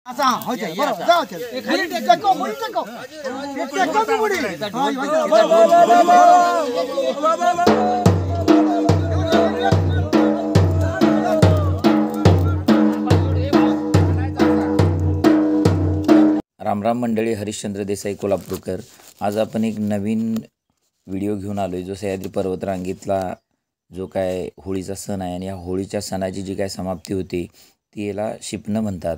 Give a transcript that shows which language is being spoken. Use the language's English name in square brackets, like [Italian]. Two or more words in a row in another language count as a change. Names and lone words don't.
[Marathi] असा हो जाए बरोबर जाओ चल खाली टेको मुड़ी टेको टेको मुड़ी रामराम मंडळी, हरिश्चंद्र देसाई कोल्हापूरकर। आज आपण एक नवीन व्हिडिओ घेऊन आलोय जो सह्याद्री पर्वतरांगेतला जो काय होळीचा सण आहे आणि या होळीच्या सणाची जी काय समाप्ती होते ती याला शिपणं म्हणतात।